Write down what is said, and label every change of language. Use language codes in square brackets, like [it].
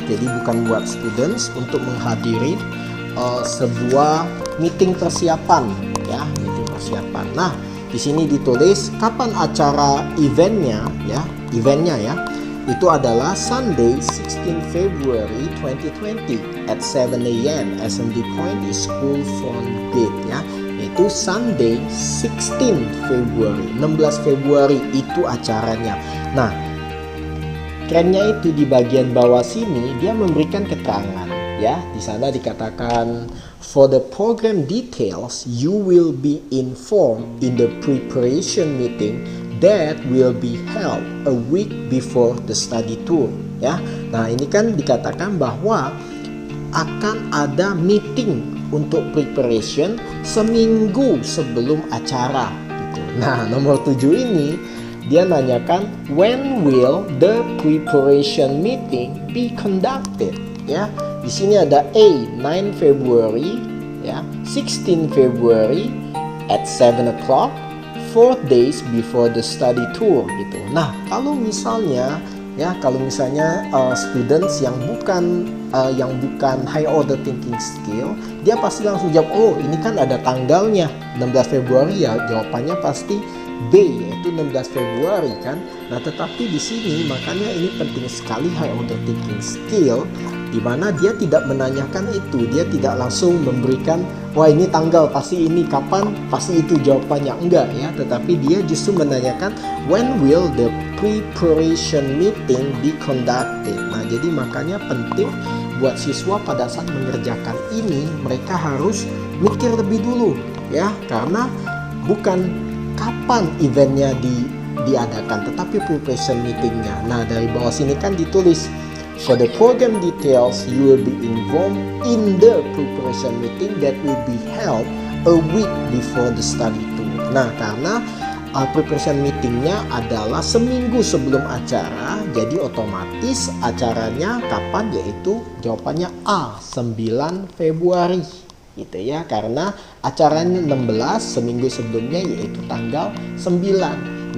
[id] Jadi bukan buat students, untuk menghadiri sebuah meeting persiapan ya, meeting persiapan. Nah, di sini ditulis kapan acara eventnya ya. Itu adalah [en] Sunday 16 February 2020 at 7 AM. Assembly point is school front gate ya. [id] Itu Sunday 16 February, 16 Februari itu acaranya. Nah, kerennya itu di bagian bawah sini dia memberikan keterangan ya. Di sana dikatakan [en] for the program details you will be informed in the preparation meeting that will be held a week before the study tour ya. [id] Nah, ini kan dikatakan bahwa akan ada meeting untuk preparation seminggu sebelum acara gitu. Nah, nomor 7 ini dia nanyakan [en] when will the preparation meeting be conducted [id] ya. Di sini ada [en] A 9 February ya, 16 February at 7 o'clock, 4 days before the study tour gitu. [id] Nah, kalau misalnya students yang bukan high order thinking skill, dia pasti langsung jawab, oh ini kan ada tanggalnya 16 Februari ya, jawabannya pasti B, yaitu 16 Februari kan. Nah, tetapi di sini makanya ini penting sekali high order thinking skill, di mana dia tidak menanyakan itu, dia tidak langsung memberikan wah ini tanggal pasti ini, kapan pasti itu jawabannya, enggak ya, tetapi dia justru menanyakan [en] when will the preparation meeting be conducted. [id] Nah, jadi makanya penting buat siswa pada saat mengerjakan ini mereka harus mikir lebih dulu ya, karena bukan kapan eventnya diadakan tetapi preparation meetingnya. Nah, dari bawah sini kan ditulis [en] For the program details, you will be involved in the preparation meeting that will be held a week before the study tour. [id] Nah, karena preparation meetingnya adalah seminggu sebelum acara, jadi otomatis acaranya kapan? Yaitu jawabannya A, 9 Februari gitu ya, karena acaranya 16, seminggu sebelumnya yaitu tanggal 9.